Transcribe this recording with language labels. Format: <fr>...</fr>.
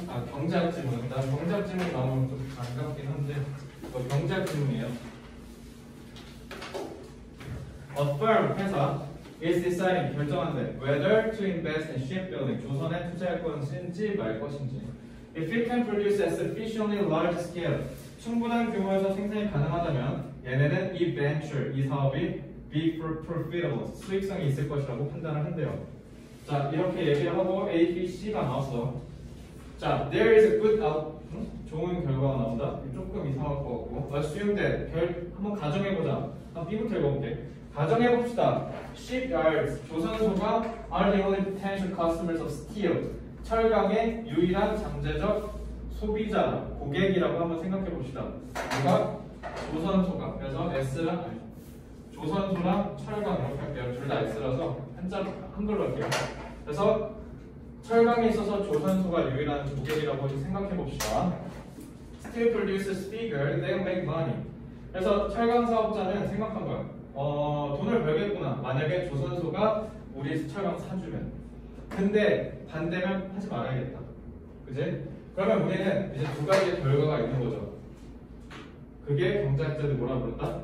<ko>경제학 지문. 난 경제학 지문 나오면 좀 반갑긴 한데, 경제학 지문이에요.</ko> <en>A firm,</en> <ko>회사,</ko> <en>is deciding,</en> <ko>결정한대.</ko> <en>Whether to invest in shipbuilding,</en> <ko>조선에 투자할 것인지 말 것인지.</ko> <en>If it can produce at sufficiently large scale,</en> <ko>충분한 규모에서 생산이 가능하다면, 얘네는 이 venture, 이 사업이</ko> <en>be profitable,</en> <ko>수익성이 있을 것이라고 판단을 한대요. 자, 이렇게 얘기를 하고 A, B, C가 나왔어. 자,</ko> <en>there is a good</en> <ko>좋은 결과가 나온다. 조금 이상할 것 같고.</ko> <en>Assume that,</en> <ko>한번 가정해보자. B부터 읽어볼게. 가정해봅시다.</ko> <en>Shipyards,</en> <ko>조선소가</ko> <en>are the only potential customers of steel.</en> <ko>철강의 유일한 잠재적 소비자, 고객이라고 한번 생각해봅시다. 누가? 조선소가. 그래서 S랑 조선소랑 철강 이렇게 할게요. 둘 다 S라서 한글로 할게요. 그래서 철강에 있어서 조선소가 유일한 고객이라고 생각해봅시다.</ko> <en>Steel producers figure they'll make money.</en> <ko>그래서 철강 사업자는 생각한 거야. 돈을 벌겠구나. 만약에 조선소가 우리 철강 사주면. 근데 반대면 하지 말아야겠다. 그지? 그러면 우리는 이제 두 가지의 결과가 있는 거죠. 그게 경제학자들 뭐라 부른다?</ko>